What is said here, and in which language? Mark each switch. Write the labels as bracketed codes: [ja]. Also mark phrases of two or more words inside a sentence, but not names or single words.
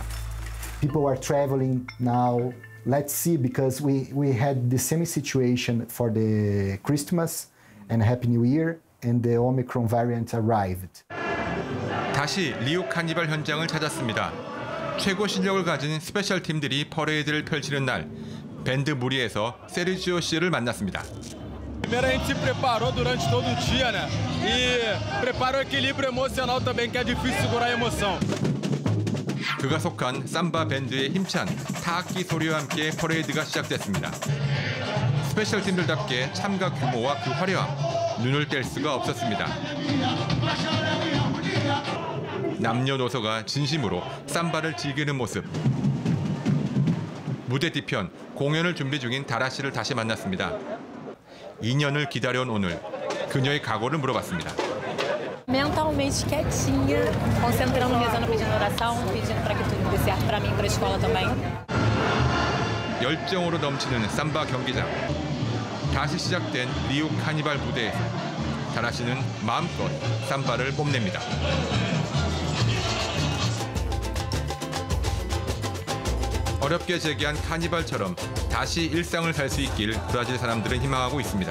[en] People are traveling now. Let's see, because we had the same situation for the Christmas and Happy New Year, and the Omicron variant arrived. [ko] 다시 리우 카니발 현장을 찾았습니다. 최고 실력을 가진 스페셜 팀들이 퍼레이드를 펼치는 날, 밴드 무리에서 세르지오 씨를 만났습니다. [pt] Primeiro a gente se preparou durante todo o dia, né? E preparou o equilíbrio emocional também, que é difícil segurar a emoção. [ko] 그가 속한 삼바 밴드의 힘찬 타악기 소리와 함께 퍼레이드가 시작됐습니다. 스페셜 팀들답게 참가 규모와 그 화려함, 눈을 뗄 수가 없었습니다. 남녀노소가 진심으로 삼바를 즐기는 모습. 무대 뒤편 공연을 준비 중인 다라 씨를 다시 만났습니다. 2년을 기다려온 오늘, 그녀의 각오를 물어봤습니다. [pt] Mentalmente quietinha, concentrando, rezando, pedindo oração, pedindo para que tudo dê certo para mim e para a escola também. [ko] 열정으로 넘치는 삼바 경기장. 다시 시작된 리우 카니발 무대에서 다라 씨는 마음껏 삼바를 뽐냅니다. 어렵게 재개한 카니발처럼 다시 일상을 살 수 있길 브라질 사람들은 희망하고 있습니다.